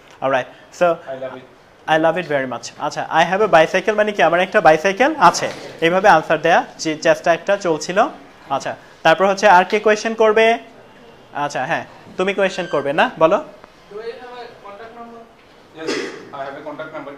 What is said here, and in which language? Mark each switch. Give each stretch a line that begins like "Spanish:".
English: Alright, so I love it very much.
Bangla: আচ্ছা,
English: I have a bicycle
Bangla: মানে কি আমার একটা বাইসাইকেল আছে, এইভাবে আনসার দেয়া চেষ্টা একটা চলছিল। আচ্ছা, তারপর হচ্ছে আর কে কোয়েশ্চেন করবে? আচ্ছা হ্যাঁ, তুমি কোয়েশ্চেন করবে না, বলো।
English: Do I have a contact number? Yes, I have a contact number.